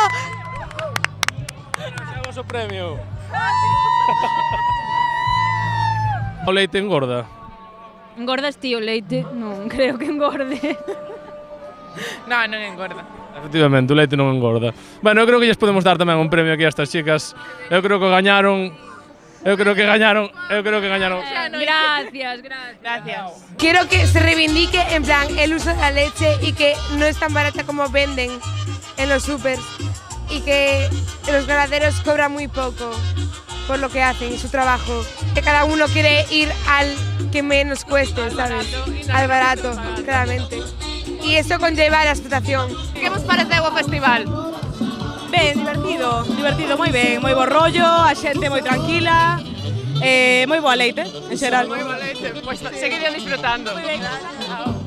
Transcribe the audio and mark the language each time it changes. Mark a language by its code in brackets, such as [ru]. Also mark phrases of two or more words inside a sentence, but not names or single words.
[gl] Levamos o premio. O leite engorda. Engordas ti o leite? Non, creo que engorde. Non, non engorda. Efectivamente, o leite non engorda. Bueno, eu creo que lles podemos dar tamén un premio aquí a estas chicas. Eu creo que gañaron. [es] Gracias. Quiero que se reivindique en plan el uso de la leche y que no es tan barata como venden en los supers y que los ganaderos cobran muy poco por lo que hacen, su trabajo. Que cada uno quiere ir al que menos cueste, ¿sabes? Al barato, claramente. Y eso conlleva la explotación. [gl] ¿Qué vos pareceu o festival? Ben, divertido, moi ben, moi bo rollo, a xente moi tranquila, moi boa leite, en xeral. [es] Muy bonito, pues seguirán disfrutando. [gl] Moi ben.